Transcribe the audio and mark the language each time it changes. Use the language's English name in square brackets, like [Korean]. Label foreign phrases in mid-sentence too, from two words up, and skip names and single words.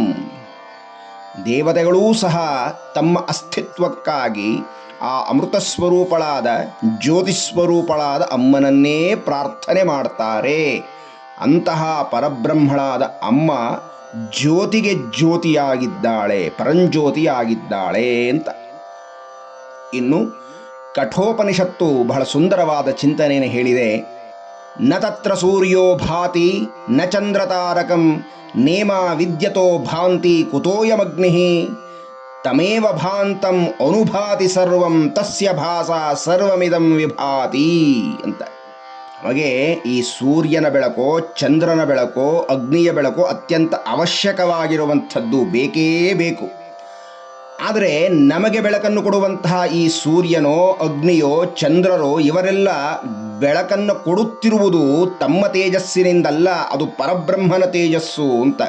[Kannada] ದೇವತೆಗಳೂ ಸಹ ತಮ್ಮ ಅಸ್ತಿತ್ವಕ್ಕಾಗಿ ಆ ಅಮೃತ ಸ್ವರೂಪಳಾದ ಜ್ಯೋತಿಸ್ವರೂಪಳಾದ ಅಮ್ಮನನ್ನೇ ಪ್ರಾರ್ಥನೆ ಮಾಡ್ತಾರೆ. ಅಂತಹ ಪರಬ್ರಹ್ಮಳಾದ ಅಮ್ಮ ಜ್ಯೋತಿಗೆ ಜ್ಯೋತಿಯಾಗಿದ್ದಾಳೆ, ಪರಂಜ್ಯೋತಿಯಾಗಿದ್ದಾಳೆ ಅಂತ. ಇನ್ನು ಕಠೋಪನಿಷತ್ತು ಬಹಳ ಸುಂದರವಾದ ಚಿಂತನೆಯನ್ನು ಹೇಳಿದೆ. [Sanskrit] ನ ತತ್ರ ಸೂರ್ಯೋ ಭಾತಿ ನ ಚಂದ್ರತಾರಕಂ ನೇಮ ವಿದ್ಯತೋ ಭಾಂತಿ ಕುತೋಯಮಗ್ನಿ ತಮೇವ ಭಾಂತಂ ಅನುಭಾತಿ ಸರ್ವಂ ತಸ್ಯ ಭಾಸ ಸರ್ವಮಿದಂ ವಿಭಾತಿ [Kannada] ಅಂತ. ನಮಗೆ ಈ ಸೂರ್ಯನ ಬೆಳಕೋ, ಚಂದ್ರನ ಬೆಳಕೋ, ಅಗ್ನಿಯ ಬೆಳಕೋ ಅತ್ಯಂತ ಅವಶ್ಯಕವಾಗಿರುವಂಥದ್ದು, ಬೇಕೇ ಬೇಕು. ಆದರೆ ನಮಗೆ ಬೆಳಕನ್ನು ಕೊಡುವಂತಹ ಈ ಸೂರ್ಯನೋ, ಅಗ್ನಿಯೋ, ಚಂದ್ರರೋ ಇವರೆಲ್ಲ ಬೆಳಕನ್ನು ಕೊಡುತ್ತಿರುವುದು ತಮ್ಮ ತೇಜಸ್ಸಿನಿಂದಲ್ಲ, ಅದು ಪರಬ್ರಹ್ಮನ ತೇಜಸ್ಸು ಅಂತ.